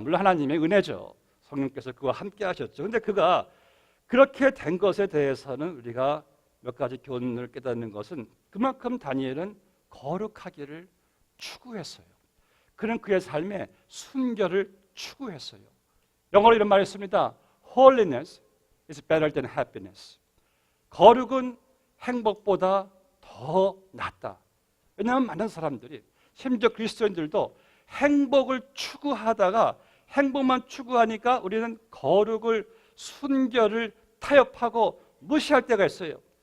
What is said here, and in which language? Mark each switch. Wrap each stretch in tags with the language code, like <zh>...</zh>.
<ko>물론 하나님의 은혜죠. 성령께서 그와 함께 하셨죠. 근데 그가 그렇게 된 것에 대해서는 우리가 몇 가지 교훈을 깨닫는 것은 그만큼 다니엘은 거룩하기를 추구했어요. 그는 그의 삶에 순결을 추구했어요. 영어로 이런 말이 있습니다.</ko> <en>Holiness is better than happiness.</en> <ko>거룩은 행복보다 더 낫다. 왜냐하면 많은 사람들이 심지어 그리스도인들도 행복을 추구하다가 행복만 추구하니까 우리는 거룩을 순결을 타협하고 무시할 때가 있어요.</ko>